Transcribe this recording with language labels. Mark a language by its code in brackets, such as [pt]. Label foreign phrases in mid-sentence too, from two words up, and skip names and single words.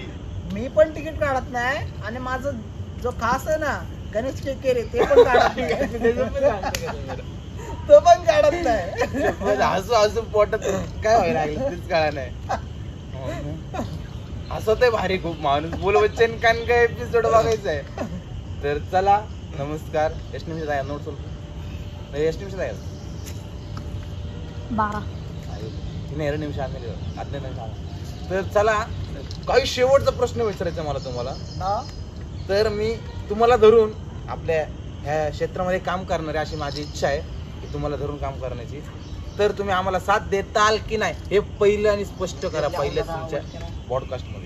[mr] मी पण तिकीट काढत नाही, आणि माझं जो खास आहे ना गणेश केकेरे, ते पण काढत नाही. तो पण काढत नाही. हसू पोटात काय व्हायला लागलं तेच कळा नाही. हसत आहे भारी खूप माणूस. बोल बच्चन कान काय एपिसोड बघायचा आहे. तर चला, नमस्कार. [kn] ಎಷ್ಟು ನಿಮಿಷ [mr] आहे नोट [kn] ಸ್ವಲ್ಪ ಎಷ್ಟು ನಿಮಿಷ आहे? 12 ಇನ್ನು 2 ನಿಮಿಷ ಆದ್ಮೇಲೆ 15 ನಿಮಿಷ. [mr] तर चला, काही शेवटचा प्रश्न विचारायचा मला तुम्हाला. तर मी तुम्हाला धरून आपल्या ह्या क्षेत्रामध्ये काम करणारे, अशी माझी इच्छा आहे की तुम्हाला धरून काम करण्याची. तर तुम्ही आम्हाला साथ देताल की नाही हे पहिलं आणि स्पष्ट करा पहिल्याच तुमच्या पॉडकास्ट मध्ये.